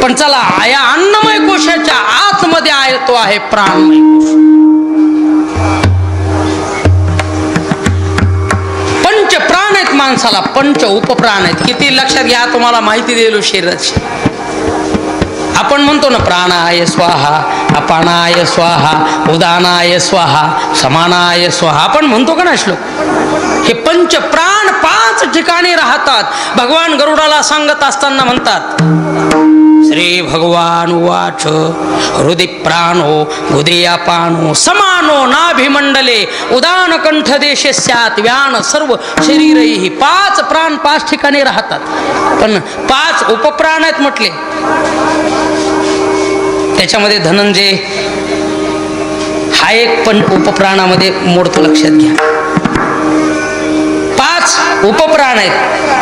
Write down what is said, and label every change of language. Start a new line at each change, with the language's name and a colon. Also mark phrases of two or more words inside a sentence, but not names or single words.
Marathi: पण चला, या अन्नमय कोशाच्या आतमध्ये आहे तो आहे प्राणमय कोश. पंच प्राण आहेत माणसाला, पंच उपप्राण आहेत. किती लक्षात घ्या, तुम्हाला माहिती दिली शरीराची. आपण म्हणतो ना,
Sanskrit: प्राणाय स्वाहा, अपानाय स्वाहा, उदानाय स्वाहा, समानाय स्वाहा.
Marathi: आपण म्हणतो का ना श्लोक. हे पंच प्राण 5 ठिकाणी राहतात. भगवान गरुडाला सांगत असताना म्हणतात,
Sanskrit: श्री भगवान उवाच हृदि प्राणो उदयापानो समानो नाभिमंडले उदान कंठ देशे स्यात् व्यान सर्व शरीरैहि.
Marathi: 5 प्राण 5 ठिकाणी राहतात, पण 5 उपप्राण आहेत म्हटले. त्याच्यामध्ये धनंजय हा एक पण उपप्राणामध्ये मोडतो, लक्षात घ्या. 5 उपप्राण आहेत.